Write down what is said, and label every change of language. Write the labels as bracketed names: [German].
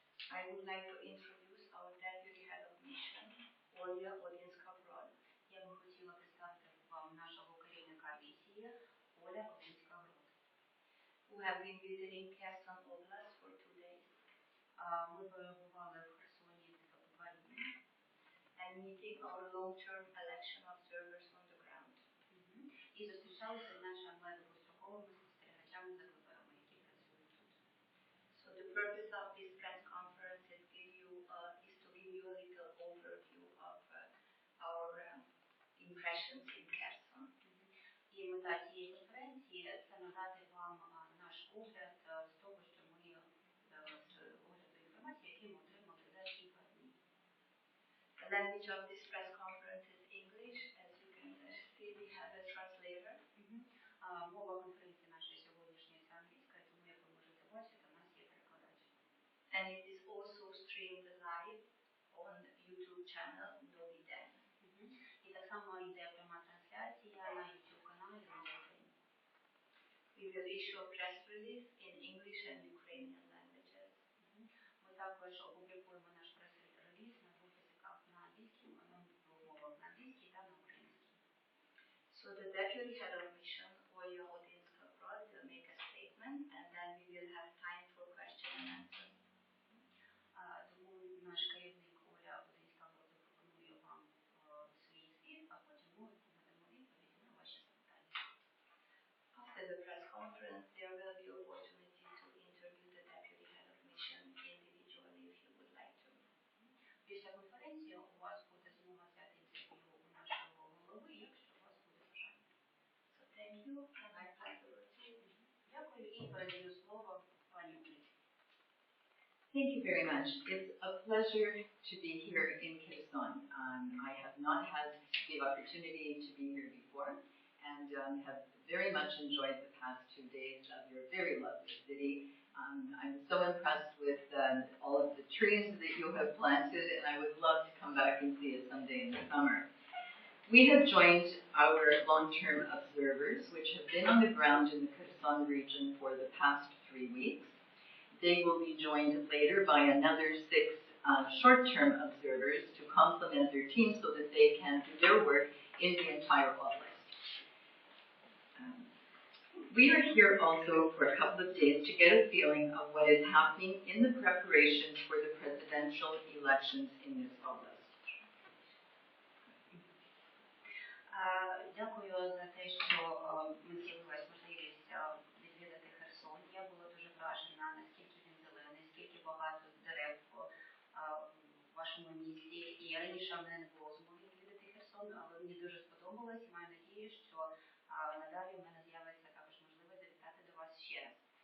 [English] I would like to introduce our Deputy Head of Mission, Оля Одинська-Брод. [Ukrainian] Я би хотіла представити вам нашого керівника місії, Оля Одинська-Брод. [English] We have been visiting Херсон область for 2 days. [Ukrainian] Ми перебували в Херсоні за 2 дні. [English] And meeting our long-term election observers on the ground. [Ukrainian] І зустрічалися з нашими довгостроковими спостерігачами за виборами, які працюють тут. [English] So the purpose of this press conference is to give you a little overview of our impressions in Херсон. [Ukrainian] І мета цієї конференції – це надати вам наш огляд з того, що ми огляд інформації, які ми отримали за кілька днів. [English] The language of this press conference is English. As you can see, we have a translator. [Ukrainian] Мова конференції нашої сьогоднішньої це англійська, тому як ви можете бачити, у нас є перекладач. [English] And it is also streamed live on YouTube channel довгострокові. [Ukrainian] І так само йде пряма трансляція на YouTube каналі «Довгострокові». [English] We will issue a press release in English and Ukrainian languages. [Ukrainian] Ми також опублікуємо наш прес-реліз на двох язиках, на англійській, двох мовах, на англійській та на українській. [English] So the Deputy Head of Mission, Оля Одинська-Брод, will make a statement and then we will have time for question and answer. [Ukrainian] Тому наш керівник Оля Одинська-Брод запропонує вам свій звіт, а потім ми надамо відповіді на ваші запитання. [English] After the press conference, there will be opportunity to interview the Deputy Head of Mission individually if you would like to. [Ukrainian] Після конференції у вас буде змога взяти інтерв'ю у нашого голови, якщо у вас буде бажання. [English] So thank you, and I pass the word to you. [Ukrainian] Дякую і передаю слово пані Олі. [English] Thank you very much. It's a pleasure to be here in Kherson. I have not had the opportunity to be here before and have very much enjoyed the past 2 days of your very lovely city. I'm so impressed with all of the trees that you have planted, and I would love to come back and see it someday in the summer. We have joined our long-term observers, which have been on the ground in the Kherson region for the past 3 weeks. They will be joined later by another 6 short-term observers to complement their team so that they can do their work in the entire oblast. We are here also for a couple of days to get a feeling of what is happening in the preparations for the presidential elections in this oblast. [Ukrainian] Дякую за те, що ми з'явилась можливість відвідати Херсон. Я була дуже вражена, наскільки він зелений, скільки багато дерев в вашому місті. І раніше в мене не було змоги відвідати Херсон, але мені дуже сподобалось і маю надію, що надалі в мене з'явиться також можливість завітати до вас ще раз.